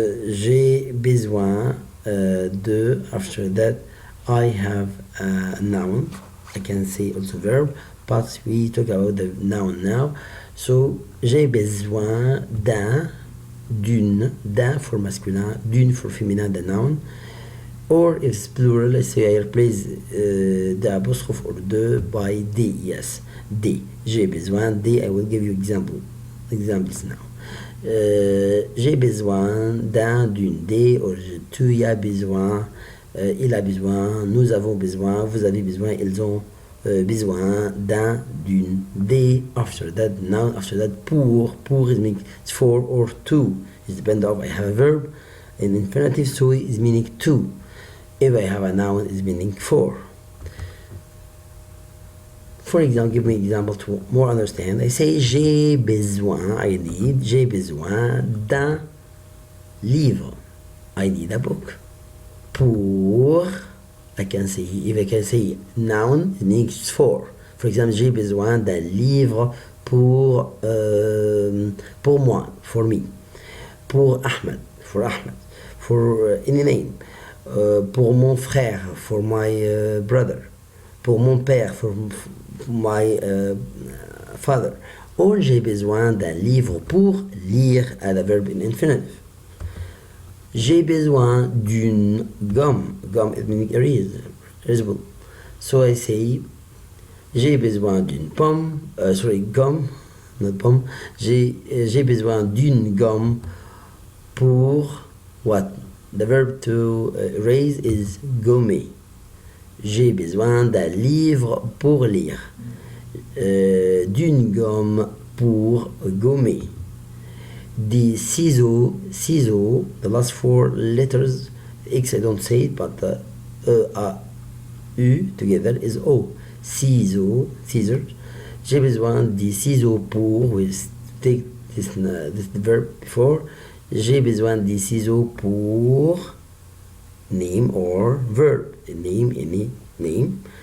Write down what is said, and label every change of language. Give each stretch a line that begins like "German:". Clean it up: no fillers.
French: J'ai besoin de.
English: After that, I have a noun. I can say also verb, but we talk about the noun now.
French: So, j'ai besoin d'un, d'une, d'un for masculin, d'une for féminin,
English: the noun. Or if it's plural, let's say I replace the apostrophe or de by des, yes, des.
French: J'ai besoin des,
English: I will give you examples now.
French: J'ai besoin d'un, d'une, des, or tu as besoin, il a besoin, nous avons besoin, vous avez besoin, ils ont besoin d'un, d'une, des.
English: After that, noun. After that, pour is meaning for or to. It depends on I have a verb. In infinitive, so is meaning to. If I have a noun, is meaning for. For example, give me an example to more understand. I say
French: j'ai besoin,
English: I need,
French: j'ai besoin d'un livre.
English: I need a book. Pour, I can say, if I can say noun, it means for. For example,
French: j'ai besoin d'un livre pour moi,
English: for me.
French: Pour Ahmed,
English: for Ahmed. For any name.
French: Pour mon frère,
English: for my brother.
French: Pour mon père,
English: for my father.
French: Or j'ai besoin d'un livre pour lire,
English: add a verb in infinitive.
French: J'ai besoin d'une gomme.
English: Gomme, it means erasable. So I say,
French: j'ai besoin d'une pomme. Gomme, not pomme. J'ai besoin d'une gomme pour what?
English: The verb to erase is gommer.
French: J'ai besoin d'un livre pour lire. D'une gomme pour gommer.
English: Des ciseaux, the last four letters, X I don't say it, but the A, U together is O. Ciseaux, scissors.
French: J'ai besoin des ciseaux pour,
English: we take this verb before.
French: J'ai besoin des ciseaux pour
English: name or verb. Name, any name.